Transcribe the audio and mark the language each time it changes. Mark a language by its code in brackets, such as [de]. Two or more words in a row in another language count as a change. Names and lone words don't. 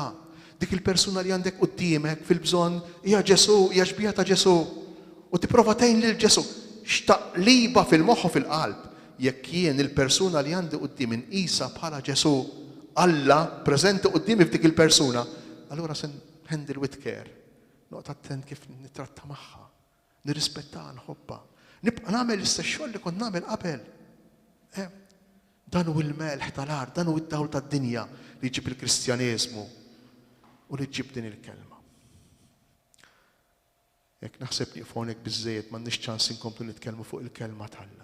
[mt] Dik il-persuna li għandek quddiemek fil-bżonn hija Ġesu, hija xbija ta' Ġesu. U tipprova tgħin lil Ġesu. X'taqliba fil-moħħ u fil-qalb. Jekk jien il-persuna li għandi quddiem inqisha bħala Ġesu, Alla preżenti qudiemi f'dik il-persuna, allura se [en] handle with care. [mt] Noqgħod attent kif nittratta magħha, nirrispettha, nħobbha. Nibqa' nagħmel l-istess xogħol li kont nagħmel qabel. Dan hu l-melħ tal-art, dan hu id-dawl tad-dinja li jġib il-Kristjaneżmu u li jġib din il-kelma. Jekk naħseb li fonek biżżejjed m'għandniex ċans inkomplu nitkellmu fuq il-kelma tal-Alla.